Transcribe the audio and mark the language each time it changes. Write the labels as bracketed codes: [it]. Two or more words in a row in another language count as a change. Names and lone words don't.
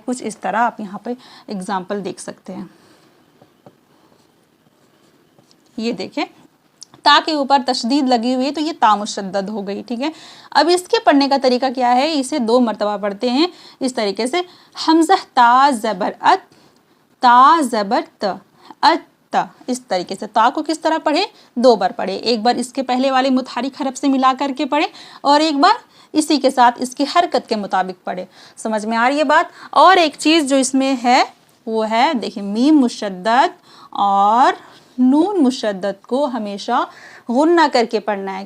[hi] कुछ इस तरह आप यहाँ पे एग्जाम्पल देख सकते हैं। ये देखें, ता के ऊपर तशदीद लगी हुई है तो ये ता मुशद्दद हो गई, ठीक है। अब इसके पढ़ने का तरीका क्या है? इसे 2 मरतबा पढ़ते हैं इस तरीके से। हमज़ा ता ज़बर अत, ता ज़बर त, अत ता। इस तरीके से ता को किस तरह पढ़े? 2 बार पढ़े। एक बार इसके पहले वाले मुतहरिक हरफ से मिला करके पढ़े और एक बार इसी के साथ इसकी हरकत के मुताबिक पढ़े। समझ में आ रही है बात? और एक चीज़ जो इसमें है वो है, देखिए, मीम मुशद्दद और नून मुशद्दद को हमेशा गुन्ना करके पढ़ना है।